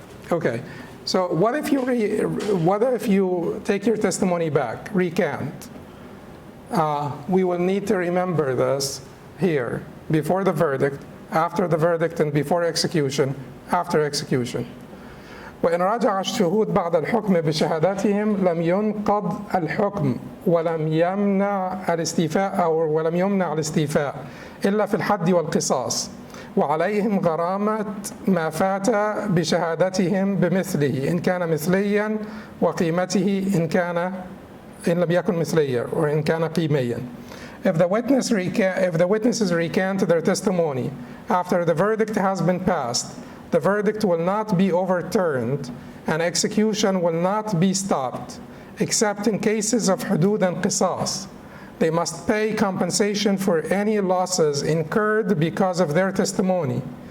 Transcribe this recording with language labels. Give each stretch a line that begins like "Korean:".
English: Okay, so what if you take your testimony back, recant? We will need to remember this here, before the verdict, after the verdict, and before execution, after execution.
Arabic: وإن رجع الشهود بعد الحكم بشهادتهم لم ينقض الحكم ولم يمنع الاستيفاء إلا في الحد والقصاص، وعليهم غرامة ما فات بشهادتهم بمثله إن كان مثليا، وقيمته إن لم يكن مثليا وإن كان قيميا.
English: If the witnesses recant their testimony after the verdict has been passed, the verdict will not be overturned and execution will not be stopped, except in cases of hudud and qisas. They must pay compensation for any losses incurred because of their testimony.